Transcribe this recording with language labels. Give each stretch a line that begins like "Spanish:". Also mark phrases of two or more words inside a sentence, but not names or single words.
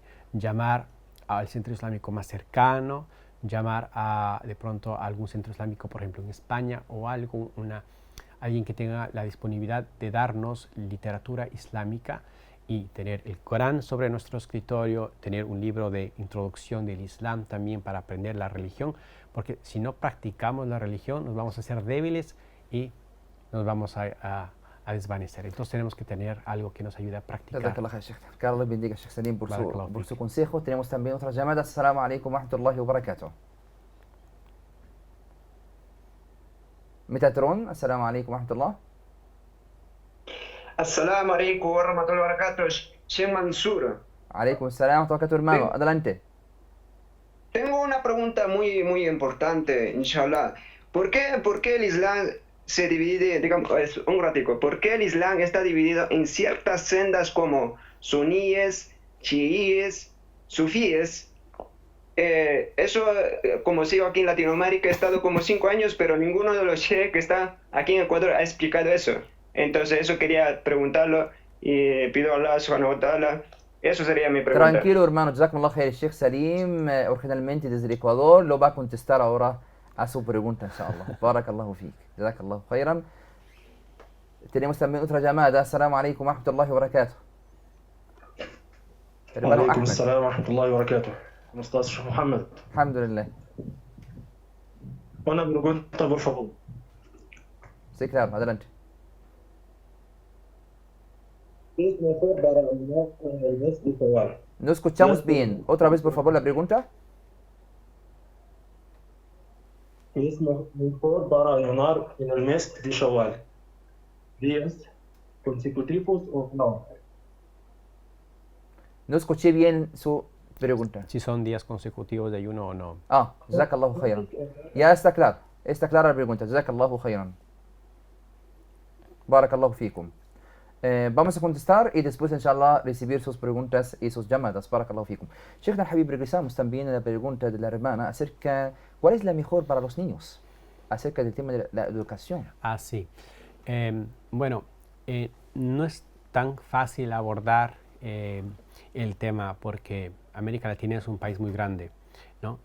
Spanish: Llamar al centro islámico más cercano, llamar de pronto a algún centro islámico, por ejemplo en España, o alguien que tenga la disponibilidad de darnos literatura islámica y tener el Corán sobre nuestro escritorio, tener un libro de introducción del Islam también para aprender la religión, porque si no practicamos la religión nos vamos a hacer débiles y nos vamos a desvanecer. Entonces tenemos que tener algo que nos ayude a practicar. Carlos bendiga, Sheikh Salim, por su consejo. Tenemos también otras llamadas.
Arabic: السلام عليكم ورحمة الله وبركاته. Metatron، السلام عليكم ورحمة الله. السلام عليكم ورحمة الله وبركاته. Sheikh Mansur. عليكم السلام ورحمة الله,
Spanish: hermano. Adelante. Tengo una pregunta muy importante, inshallah. ¿Por qué el Islam se divide, digamos, un ratico, por qué el Islam está dividido en ciertas sendas como suníes, chiíes, sufíes? Eso, como sigo aquí en Latinoamérica, he estado como 5 años, pero ninguno de los sheikh que está aquí en Ecuador ha explicado eso. Entonces eso quería preguntarlo y pido a
Arabic: الله سبحانه وتعالى.
Spanish: Eso sería mi pregunta. Tranquilo, hermano.
Arabic: جزاكم الله خير.
Spanish: Sheikh Salim, originalmente desde el Ecuador, lo va a contestar ahora a su pregunta, inshallah.
Arabic: بارك الله فيك. جزاك الله خيرا.
Spanish: Tenemos también otra llamada.
Arabic: السلام عليكم ورحمة الله وبركاته.
Spanish: Hermano
Arabic: Alaikum
Spanish: Ahmed.
Arabic: السلام ورحمة الله وبركاته.
Spanish: ¿Cómo estás, Sheikh Mohammed? Alhamdulillah. Una pregunta, por favor. Sí, claro. Adelante. ¿Es mejor para ayunar en el mes de Shawwal? No escuchamos bien. Otra vez, por favor, la pregunta. ¿Es mejor para ayunar en el mes de Shawwal? ¿Días consecutivos o no? No escuché bien su pregunta. Si son días consecutivos de ayuno o no.
Arabic: جزاك الله خيرا.
Spanish: Ya está claro. Está clara la pregunta.
Arabic: جزاك الله خيرا. بارك الله فيكم.
Spanish: Vamos a contestar y después, inshallah, recibir sus preguntas y sus llamadas.
Arabic: بارك الله فيكم.
Spanish: Sheikh Al-Habib, regresamos también a la pregunta de la hermana acerca cuál es la mejor para los niños, acerca del tema de la educación. Sí. Bueno, no es tan fácil abordar el tema porque América Latina es un país muy grande, ¿no?